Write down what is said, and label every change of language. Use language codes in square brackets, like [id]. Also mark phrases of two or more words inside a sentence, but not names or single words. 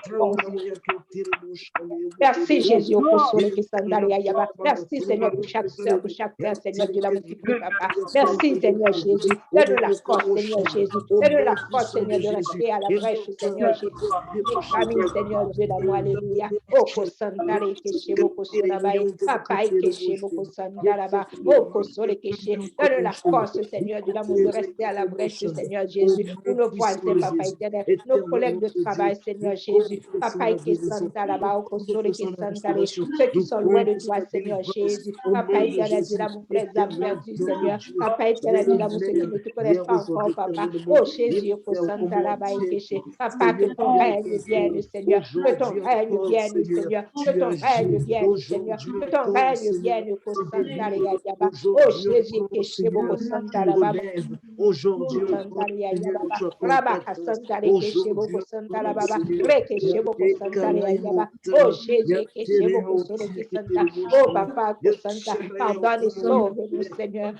[fr] Merci, Jésus. Merci, Seigneur, pour chaque soeur, pour chaque frère, Seigneur, Dieu l'amour qui prie, Papa. Merci, Seigneur Jésus. Donne-nous la force, Seigneur Jésus. Donne-nous la force, Seigneur, de rester à la brèche, Seigneur Jésus. Famille, Seigneur Dieu d'amour, alléluia. Oko sandale keshe boko sonabaye. Papa keshe boko sandalaba. Oko sole keshe. Donne la force, Seigneur, de l'amour de rester à la brèche, Seigneur Jésus. Pour nos voisins, Papa éternel. Nos collègues de travail, Seigneur Jésus. Papa keshe sandalaba. Oko sole keshe sandale. Ceux qui sont loin de toi, Seigneur Jésus. Papa éternel, de l'amour pour les âmes perdues, Seigneur. Papa éternel, de l'amour ceux qui ne te connaissent pas encore, Papa. Oh Jésus, Oko sandalaba keshe. Papa, que ton règne vienne, Seigneur. Que ton règne vienne, Seigneur. Que ton règne vienne, Seigneur. Que ton règne vienne, oh Jésus, que chez beaucoup Santala aujourd'hui, oh Jésus, que chez beaucoup oh Papa, pardonne et sauve-nous, Seigneur.